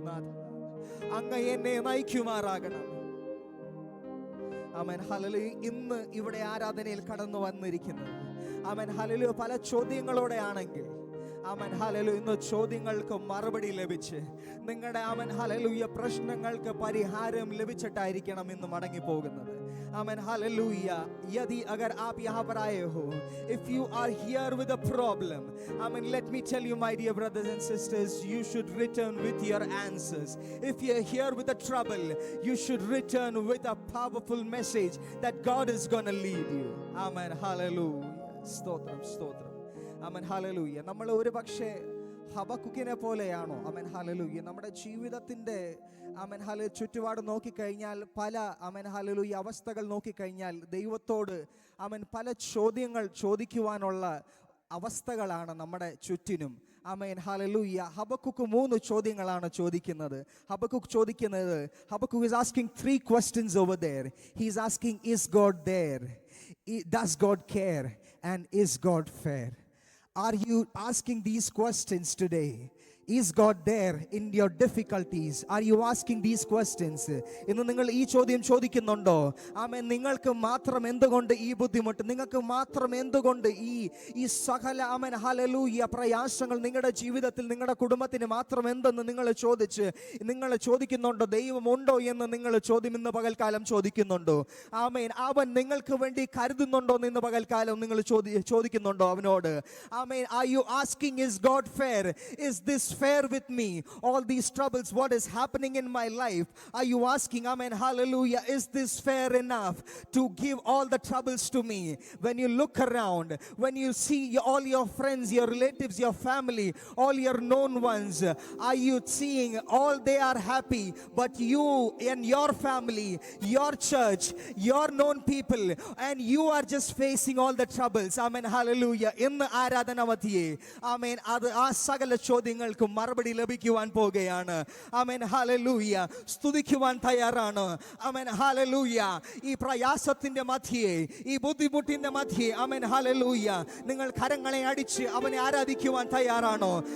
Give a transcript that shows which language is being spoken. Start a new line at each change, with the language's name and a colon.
Malayalam: നാഥ അങ്ങ് എന്നെ നയിക്കുമാറാകണം. ആമേൻ. ഹല്ലേലൂയ. ഇന്ന് ഇവിടെ ആരാധനയിൽ കടന്നു വന്നിരിക്കുന്നത് ആമേൻ ഹല്ലേലൂയ പല ചോദ്യങ്ങളോടെ ആണെങ്കിൽ ആമേൻ ഹല്ലേലൂയ ഇന്ന് ചോദ്യങ്ങൾക്ക് മറുപടി ലഭിച്ച് നിങ്ങളുടെ ആമേൻ ഹല്ലേലൂയ പ്രശ്നങ്ങൾക്ക് പരിഹാരം ലഭിച്ചിട്ടായിരിക്കണം ഇന്ന് മടങ്ങി പോകുന്നത്. Amen. Hallelujah.
Hindi: Yadi agar aap yahan par aaye ho,
English: if you are here with a problem, amen, let me tell you, my dear brothers and sisters, you should return with your answers. If you're here with a trouble, you should return with a powerful message that God is going to lead you. Amen. Hallelujah. Stotram, stotram. Amen. Hallelujah.
Malayalam: നമ്മൾ ഒരു പക്ഷേ ഹബക്കുക്കിനെ പോലെയാണോ? Amen hallelujah. നമ്മുടെ ജീവിതത്തിൻ്റെ amen hallelujah ചുറ്റുപാട് നോക്കിക്കഴിഞ്ഞാൽ പല amen hallelujah അവസ്ഥകൾ നോക്കിക്കഴിഞ്ഞാൽ ദൈവത്തോട് ആമേൻ പല ചോദ്യങ്ങൾ ചോദിക്കുവാനുള്ള അവസ്ഥകളാണ് നമ്മുടെ ചുറ്റിനും. Amen hallelujah. ഹബക്കുക്ക് 3 ചോദ്യങ്ങളാണ് ചോദിക്കുന്നത്.
English: Habakkuk is asking 3 questions over there. He is asking, is God there? Does God care? And is God fair? Are you asking these questions today? Is God there in your difficulties? Are you asking these questions?
Malayalam: ഇന്ന് നിങ്ങൾ ഈ ചോദ്യം ചോദിക്കുന്നുണ്ടോ? ആമേൻ. നിങ്ങൾക്ക് മാത്രം എന്തുകൊണ്ട് ഈ ബുദ്ധിമുട്ട്? നിങ്ങൾക്ക് മാത്രം എന്തുകൊണ്ട് ഈ സകല ആമേൻ ഹല്ലേലൂയ പ്രയാസങ്ങൾ നിങ്ങളുടെ ജീവിതത്തിൽ നിങ്ങളുടെ കുടുംബത്തിന് മാത്രം എന്തെന്ന് നിങ്ങൾ ചോദിക്കുന്നുണ്ടോ? ദൈവമുണ്ടോ എന്ന് നിങ്ങൾ ചോദ്യം ഇന്ന് പകൽക്കാലം ചോദിക്കുന്നുണ്ടോ? ആമേൻ. അവൻ നിങ്ങൾക്ക് വേണ്ടി കരുതുന്നുണ്ടോ എന്ന് ഇന്ന് പകൽക്കാലം നിങ്ങൾ ചോദിക്കുന്നുണ്ടോ അവനോട്? ആമേൻ.
English: Are you asking, is God fair? Is this fair with me? All these troubles, what is happening in my life? Are you asking, amen, hallelujah, is this fair enough to give all the troubles to me? When you look around, when you see all your friends, your relatives, your family, all your known ones, are you seeing all they are happy, but you and your family, your church, your known people, and you are just facing all the troubles? Amen, hallelujah.
Malayalam: ഇന്ന് ആരാധന മധ്യേ ആമേൻ ആ സകല ചോദ്യങ്ങൾക്കും മറുപടി ലഭിക്കുവാൻ പോകുകയാണ്. Amen hallelujah. സ്തുതിക്കുവാൻ തയ്യാറാണ്. Amen hallelujah. ഈ പ്രയാസത്തിന്റെ മധ്യേ, ഈ ബുദ്ധിമുട്ടിന്റെ മധ്യേ ആമേൻ ഹല്ലേലൂയ നിങ്ങൾ കരങ്ങളെ അടിച്ച് അവനെ ആരാധിക്കുവാൻ തയ്യാറാണോ?